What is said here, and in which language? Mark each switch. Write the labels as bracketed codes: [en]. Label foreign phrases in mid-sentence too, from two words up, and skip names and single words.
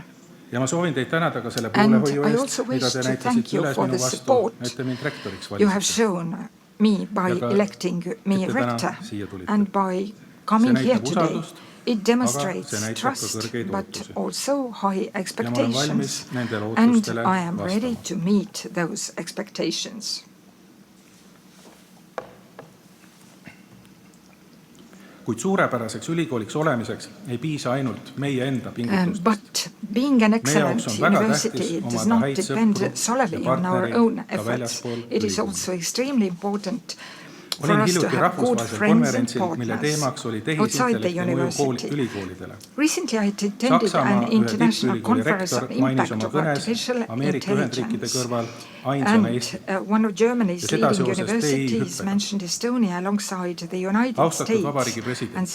[en] And I also wish to thank you for the support you have shown me by electing me rector and by coming here today. It demonstrates trust, but also high expectations, and I am ready to meet those expectations. [et] Kuid suurepäraseks ülikooliks olemiseks ei piisa ainult meie enda pingutustest. [en] But being an excellent university does not depend solely on our own efforts. It is also extremely important for us to have good friends and partners outside the university. Recently I attended an international conference on impact of artificial intelligence, and one of Germany's leading universities mentioned Estonia alongside the United States.